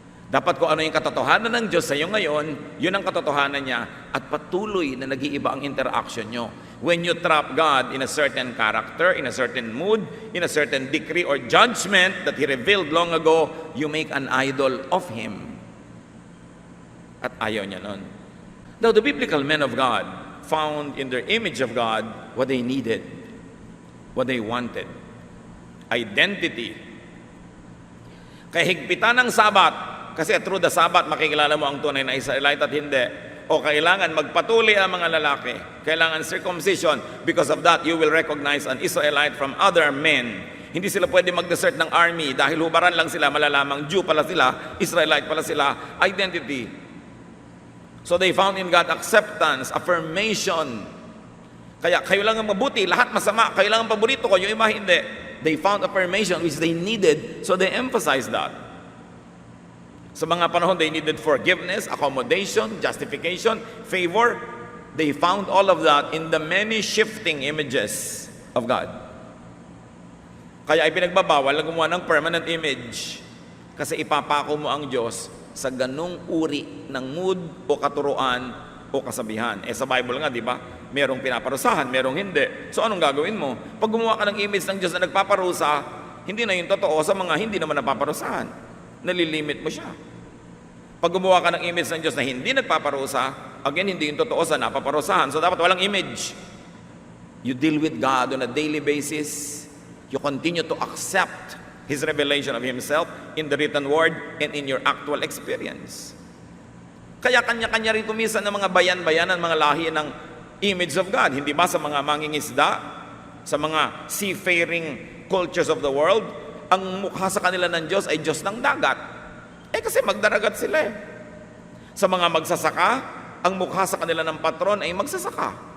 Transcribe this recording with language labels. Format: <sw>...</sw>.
<tl>Dapat kung ano yung katotohanan ng Diyos sa iyo ngayon, yun ang katotohanan niya at patuloy na nag-iiba ang interaction nyo.</tl> <en>When you trap God in a certain character, in a certain mood, in a certain decree or judgment that He revealed long ago, you make an idol of Him.</en> <tl>At ayaw niya nun.</tl> <en>Now, the biblical men of God found in their image of God what they needed, what they wanted.</en> <tl>Identity. Kaya higpitan ng Sabat, kasi</tl> <en>through the Sabbath,</en> <tl>makikilala mo ang tunay na Israelite at hindi. o kailangan magpatuli ang mga lalaki. Kailangan circumcision.</tl> <en>Because of that, you will recognize an Israelite from other men.</en> <tl>Hindi sila pwede mag-desert ng army dahil hubaran lang sila, malalamang Jew pala sila, Israelite pala sila, identity.</tl> <en>So they found in God acceptance, affirmation.</en> <tl>Kaya kayo lang ang mabuti, lahat masama, kayo lang ang paborito ko, yung iba hindi.</tl> <en>They found affirmation which they needed, so they emphasized that.</en> <tl>Sa mga panahon,</tl> <en>they needed forgiveness, accommodation, justification, favor. They found all of that in the many shifting images of God.</en> <tl>Kaya ay pinagbabawal na gumawa ng permanent image kasi ipapako mo ang Diyos sa ganung uri ng mood o katuruan o kasabihan. Sa Bible nga, di ba? Merong pinaparusahan, merong hindi. So anong gagawin mo? Pag gumawa ka ng image ng Diyos na nagpaparusa, hindi na yung totoo sa mga hindi naman napaparusahan. Nalilimit mo siya. Pag gumawa ka ng image ng Diyos na hindi nagpaparusa, again, hindi yung totoo sa napaparusahan. So dapat walang image.</tl> <en>You deal with God on a daily basis. You continue to accept His revelation of Himself in the written word and in your actual experience.</en> <tl>Kaya kanya-kanya rin kumisan ng mga bayan-bayanan, mga lahi ng</tl> <en>image of God.</en> <tl>Hindi ba sa mga mangingisda, sa mga</tl> <en>seafaring cultures of the world,</en> <tl>ang mukha sa kanila ng Diyos ay Diyos ng dagat. Kasi magdaragat sila. Sa mga magsasaka, ang mukha sa kanila ng patron ay magsasaka.</tl>